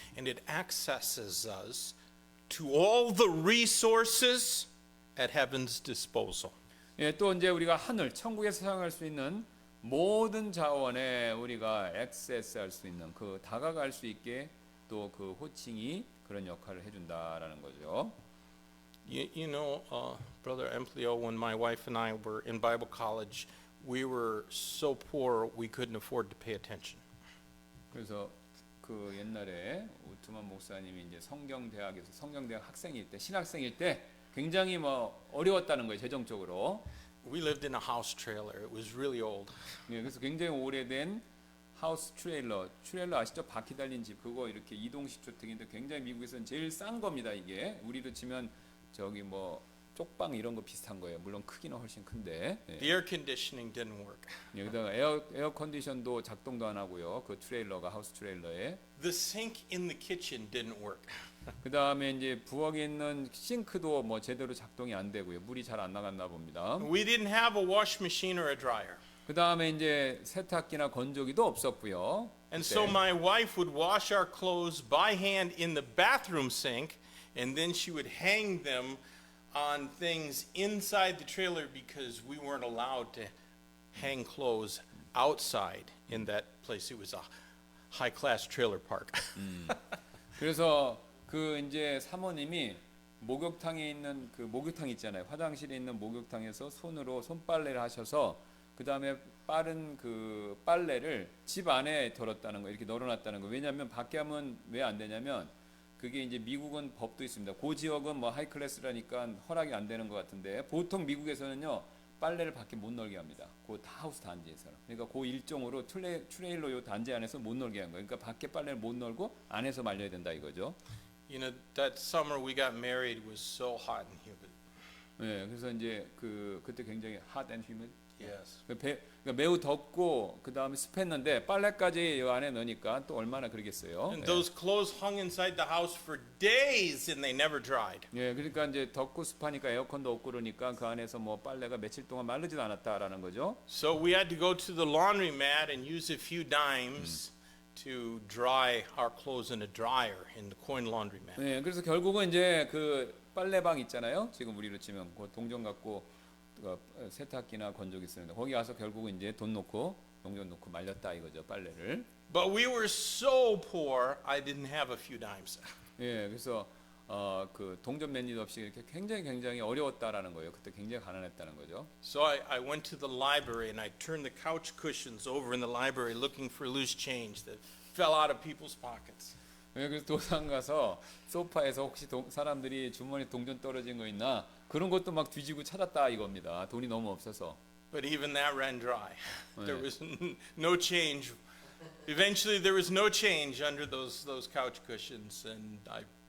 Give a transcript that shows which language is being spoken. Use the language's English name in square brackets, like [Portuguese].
[English] And it accesses us to all the resources at heaven's disposal. [Korean] 예, 또 이제 우리가 하늘 천국에서 사용할 수 있는 모든 자원에 우리가 액세스할 수 있는 그 다가갈 수 있게 또 그 호칭이 그런 역할을 해준다라는 거죠. [English] You know, Brother Emplio, when my wife and I were in Bible college, we were so poor we couldn't afford to pay attention. [Korean] 그래서 그 옛날에 우트만 목사님이 이제 성경대학에서 성경대학 학생일 때 신학생일 때 굉장히 뭐 어려웠다는 거예요 재정적으로. [English] We lived in a house trailer. It was really old. [Korean] 예, 그래서 굉장히 오래된 하우스 트레일러 아시죠? 바퀴 달린 집 그거 이렇게 이동식 주택인데 굉장히 미국에서는 제일 싼 겁니다 이게. 우리로 치면 저기 뭐 쪽방 이런 거 비슷한 거예요. 물론 크기는 훨씬 큰데. 예. [English] The air conditioning didn't work. [Korean] 여기다가 에어 컨디션도 작동도 안 하고요. 그 트레일러가 하우스 트레일러에. [English] The sink in the kitchen didn't work. [Korean] 그 다음에 이제 부엌에 있는 싱크도 뭐 제대로 작동이 안 되고요. 물이 잘 안 나갔나 봅니다. [English] We didn't have a wash machine or a dryer. [Korean] 그 다음에 이제 세탁기나 건조기도 없었고요. [English] And so my wife would wash our clothes by hand in the bathroom sink, and then she would hang them on things inside the trailer because we weren't allowed to hang clothes outside in that place. It was a high-class trailer park. [Korean] 그래서 그 이제 사모님이 목욕탕에 있는 그 목욕탕 있잖아요. 화장실에 있는 목욕탕에서 손으로 손빨래를 하셔서 그 다음에 빠른 그 빨래를 집 안에 덜었다는 거 이렇게 널어놨다는 거. 왜냐하면 밖에 하면 왜 안 되냐면 그게 이제 미국은 법도 있습니다. 그 지역은 뭐 하이클래스라니까 허락이 안 되는 것 같은데 보통 미국에서는요 빨래를 밖에 못 널게 합니다. 그 다 하우스 단지에서. 그러니까 그 일종으로 트레일러 요 단지 안에서 못 널게 한 거예요. 그러니까 밖에 빨래를 못 널고 안에서 말려야 된다 이거죠. [English] You know, that summer we got married was so hot and humid. [Korean] 네, 그래서 이제 그때 굉장히 [English] hot and humid. Yes. [Korean] 그러니까 매우 덥고 그 다음에 습했는데 빨래까지 이 안에 넣으니까 또 얼마나 그러겠어요. [English] And those clothes hung inside the house for days and they never dried. [Korean] 예, 그러니까 이제 덥고 습하니까 에어컨도 없고 그러니까 그 안에서 뭐 빨래가 며칠 동안 마르지도 않았다라는 거죠. [English] So we had to go to the laundromat and use a few dimes to dry our clothes in a dryer in the coin laundromat. [Korean] 예, 그래서 결국은 이제 그 빨래방 있잖아요. 지금 우리로 치면 그 동전 갖고 세탁기나 건조기 쓰는데 거기 가서 결국은 이제 돈 놓고 동전 놓고 말렸다 이거죠 빨래를. [English] But we were so poor, I didn't have a few dimes. [Korean] 예, 그래서 그 동전 맨일 없이 이렇게 굉장히 어려웠다라는 거예요. 그때 굉장히 가난했다는 거죠. [English] So I went to the library and I turned the couch cushions over in the library looking for loose change that fell out of people's pockets. [Korean] 예, 그래서 도산 가서 소파에서 혹시 사람들이 주머니 동전 떨어진 거 있나 그런 것도 막 뒤지고 찾았다 이겁니다. 돈이 너무 없어서. [English] But even that ran dry. There was no change. Eventually there was no change under those couch cushions and I